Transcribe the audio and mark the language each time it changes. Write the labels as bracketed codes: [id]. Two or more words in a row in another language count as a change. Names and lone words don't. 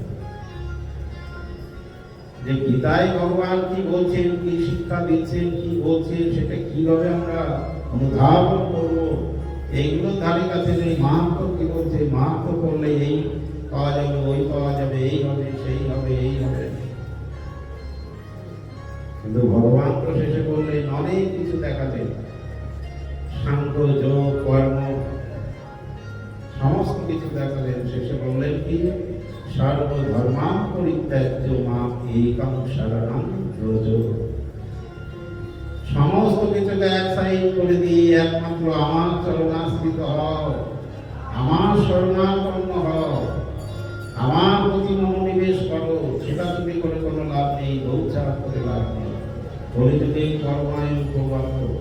[bn] যে গীতায় ভগবান কি বলছেন, কি শিক্ষা দিচ্ছেন, কি বলছেন, সেটা কিভাবে আমরা অনুধাবন করবো, এইগুলো ধারে কাছে যে মাহাত্ম্য কি বলছে, মাহাত্ম্য করলে এই পাওয়া যাবে, ওই পাওয়া যাবে, এই হবে, সেই হবে, এই হবে। কিন্তু ভগবান তো শেষে বললেন অনেক কিছু দেখালেন, সাংখ্য যোগ কর্ম সমস্ত কিছু দেখালেন। শেষে বললেন কি, [sa] সর্বধর্মাং পরিত্যাজ্য মাম একং শরণং ব্রজ। [bn] সমস্ত কিছুকে এক সাইড করে দিয়ে একমাত্র আমার চরণাশ্রিত হও, আমার শরণাপন্ন হও, আমার প্রতি মনোনিবেশ করো। সেটা তুমি করে কোনো লাভ নেই, দৌড়ঝাঁপ করে লাভ নেই। কলিযুগে কর্মায় উপবাক্য।